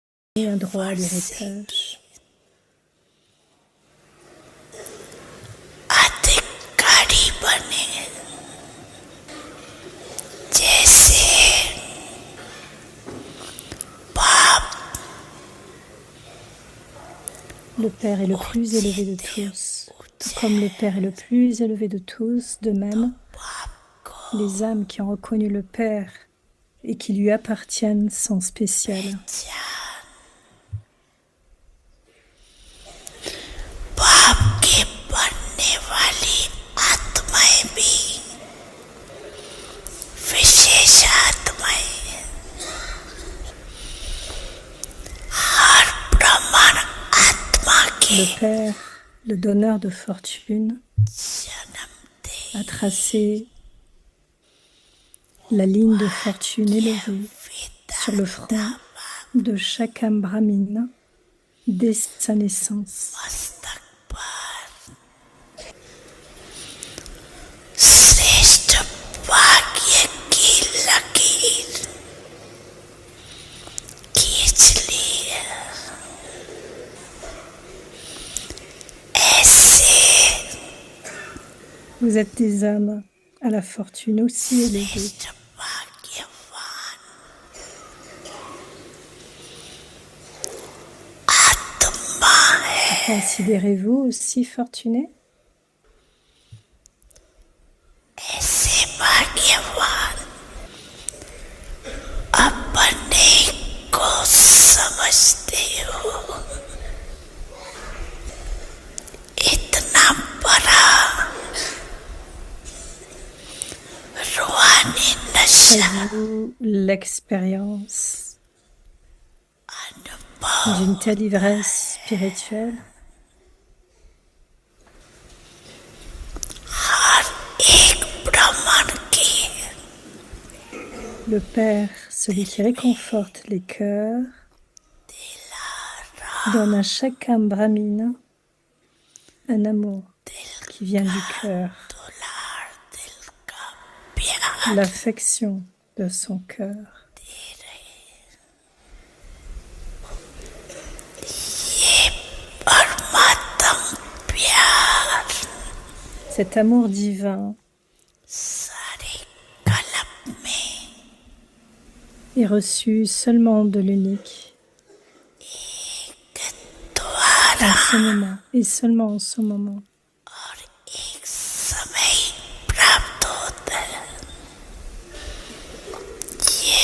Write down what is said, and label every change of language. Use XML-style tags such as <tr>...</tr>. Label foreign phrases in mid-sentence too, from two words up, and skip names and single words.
<fr>et un droit à l'héritage.</fr> <hi>अधिकारी बने जैसे बाप</hi> <fr>Le Père est le plus élevé de tous. Tout comme le Père est le plus élevé de tous, de même, les âmes qui ont reconnu le Père et qui lui appartiennent sont spéciales.</fr> <hi>बाप के बनने वाली आत्माएं भी विशेष आत्माएं हर ब्राह्मण आत्मा के</hi> <fr>Le Père, le donneur de fortune,</fr> <hi>जन्म दे</hi> <fr>a tracé la ligne de fortune élevée sur le front de chaque âme brahmine dès sa naissance.</fr> <hi>मस्तक पर श्रेष्ठ भाग्य की लकीर खींच ली है। ऐसे</hi> <fr>Vous êtes des âmes à la fortune aussi élevée.</fr> <hi>श्रेष्ठ भाग्यवान आत्मा है।</hi> <fr>Considérez-vous aussi fortuné?</fr> <hi>ऐसे भाग्यवान अपने को समझते हो इतना बड़ा रूहानी नशा</hi> <fr>Avez-vous l'expérience</fr> <hi>अनुभव</hi> <fr>d'une telle ivresse spirituelle?</fr> <hi>हर एक ब्राह्मण की</hi> <fr>Le Père, celui qui réconforte les cœurs, donne à chaque âme brahmine un amour qui vient du cœur,</fr> <hi>दुलार दिल का प्यार</hi> <fr>l'affection de son cœur.</fr> <hi>ये परमात्म प्यार</hi> <fr>Cet amour divin</fr> <hi>सारे कल्प में</hi> <fr>est reçu seulement de l'unique</fr> <hi>द्वारा</hi> <fr>en ce moment et seulement en ce moment.</fr> <hi>और एक समय प्राप्त होता है ये</hi>